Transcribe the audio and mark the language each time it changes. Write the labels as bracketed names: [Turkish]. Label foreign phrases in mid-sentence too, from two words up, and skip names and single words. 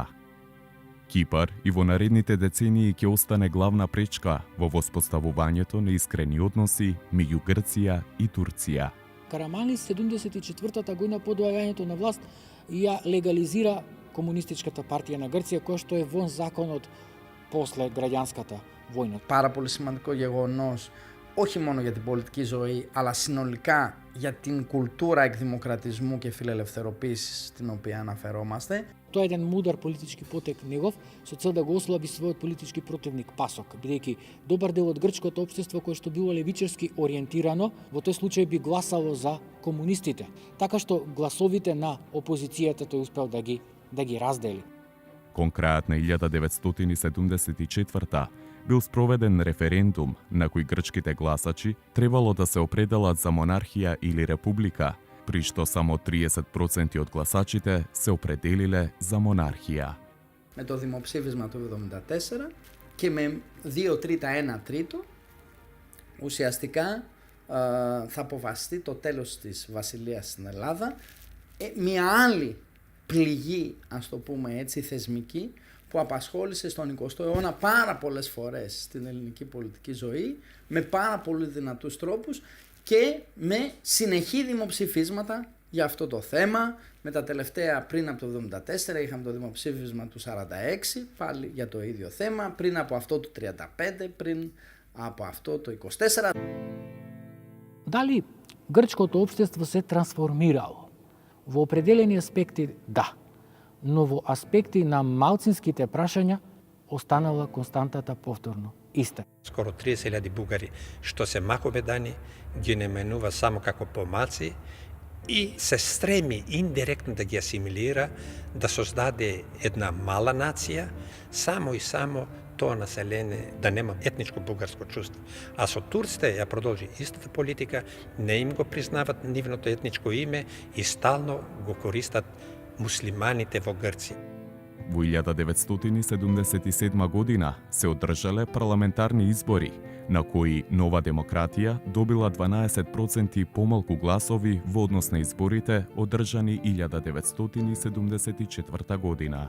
[Macedonian] Кипар и во наредните децении ќе остане главна пречка во воспоставувањето на искрени односи меѓу Грција и Турција. Караманлис 74-та година по доаѓањето на власт ја легализира комунистичката партија на Грција, која што е вон законот после граѓанската војна. [Greek] Πάρα πολύ σημαντικό γεγονός, όχι μόνο για την πολιτική ζωή, αλλά συνολικά για την κουλτούρα εκδημοκρατισμού και φιλελευθεροποίησης στην οποία αναφερόμαστε. [Macedonian] Тоа е еден мудар политички потек негов со цел да го ослаби својот политички противник Пасок, бидејќи добар дел од грчкото општество кое што било левичарски ориентирано, во тој случај би гласало за комунистите, така што гласовите на опозицијата тој успел да ги раздели. Кон крајот на 1974 бил спроведен референдум на кој грчките гласачи требало да се определат за монархија или република, при што само 30% од гласачите се определиле за монархија. [Greek] Με το δημοψήφισμα του 1974 και με 2 τρίτα 1 τρίτο ουσιαστικά θα αποφασιστεί το τέλος της βασιλείας στην Ελλάδα. Μια άλλη πληγή, ας το πούμε έτσι, θεσμική, που απασχόλησε στον 20ο αιώνα πάρα πολλές φορές στην ελληνική πολιτική ζωή, με πάρα πολύ δυνατούς τρόπους και με συνεχή δημοψηφίσματα για αυτό το θέμα. Με τα τελευταία, πριν από το 1974 είχαμε το δημοψήφισμα του 1946, πάλι για το ίδιο θέμα, πριν από αυτό το 1935, πριν από αυτό το 1924. [Macedonian] Дали грчкото општество се трансформирало? Во определени аспекти да, но во аспекти на малцинските прашања останала константата повторно иста. Скоро 30.000 бугари што се махобедани ги наименува само како помаци и се стреми индиректно да ги асимилира, да создаде една мала нација, само и само то населење да нема етничко бугарско чувство. А со Турците ја продолжи истата политика, не им го признават нивното етничко име и стално го користат муслиманите во Грција. Во 1977 година се одржале парламентарни избори, на кои Нова демократија добила 12% помалку гласови во однос на изборите одржани 1974 година.